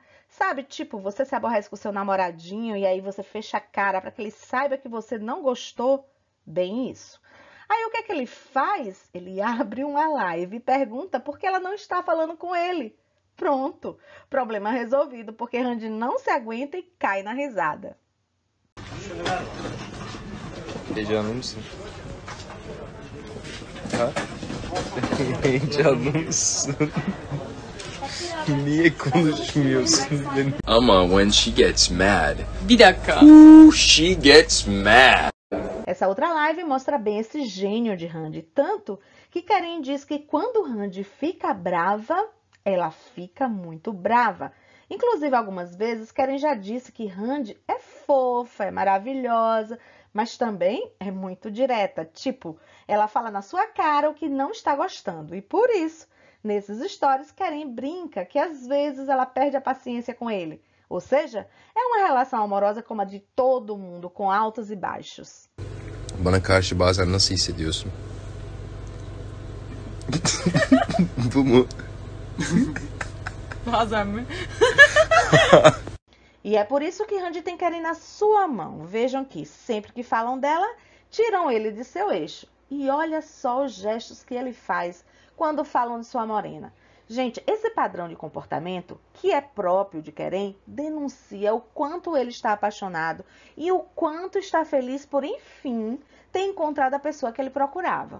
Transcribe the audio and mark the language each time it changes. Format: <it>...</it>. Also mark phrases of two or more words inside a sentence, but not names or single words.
<pt>Sabe, tipo, você se aborrece com seu namoradinho e aí você fecha a cara para que ele saiba que você não gostou? Bem isso. Aí o que é que ele faz? Ele abre uma live e pergunta por que ela não está falando com ele. Pronto, problema resolvido, porque Randy não se aguenta e cai na risada.</pt> <tr>Heyecanlı mısın? Ha? Heyecanlı mısın? Niye konuşmuyorsun? Ama</tr> <en>when she gets mad,</en> <tr>Bir dakika.</tr> <en>she gets mad.</en> <pt>Essa outra live mostra bem esse gênio de Randy, tanto que Querem diz que quando Randy fica brava, ela fica muito brava. Inclusive, algumas vezes, Querem já disse que Randy é fofa, é maravilhosa, mas também é muito direta. Tipo, ela fala na sua cara o que não está gostando. E por isso, nesses stories, Querem brinca que às vezes ela perde a paciência com ele. Ou seja, é uma relação amorosa como a de todo mundo, com altos e baixos.</pt> <tr>Bana karşı bazen nasıl hissediyorsun? Bu mu? Bazen mi?</tr> <pt>E é por isso que Randy tem Querem na sua mão. Vejam que sempre que falam dela, tiram ele de seu eixo. E olha só os gestos que ele faz quando falam de sua morena. Gente, esse padrão de comportamento, que é próprio de Querem, denuncia o quanto ele está apaixonado e o quanto está feliz por, enfim, ter encontrado a pessoa que ele procurava.</pt>